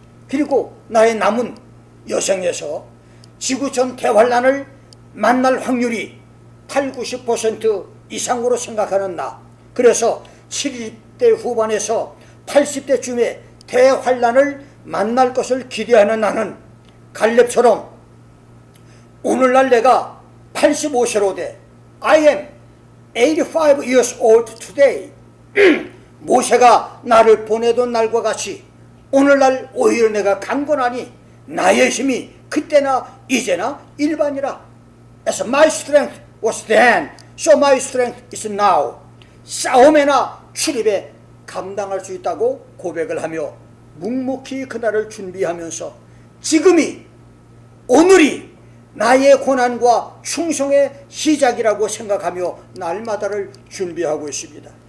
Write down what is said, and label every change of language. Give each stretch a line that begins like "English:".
Korean: 그리고 나의 남은 여생에서 지구촌 대환란을 만날 확률이 80~90% 이상으로 생각하는 나, 그래서 70대 후반에서 80대쯤에 대환란을 만날 것을 기대하는 나는 갈렙처럼 오늘날 내가 85세로 돼
English: I am 85 years old today.
Korean: 모세가 나를 보내던 날과 같이 오늘날 오히려 내가 강건하니 나의 힘이 그때나 이제나 일반이라.
English: As my strength was then, so my strength is now.
Korean: 싸움에나 출입에 감당할 수 있다고 고백을 하며 묵묵히 그날을 준비하면서 지금이, 오늘이 나의 고난과 충성의 시작이라고 생각하며 날마다를 준비하고 있습니다.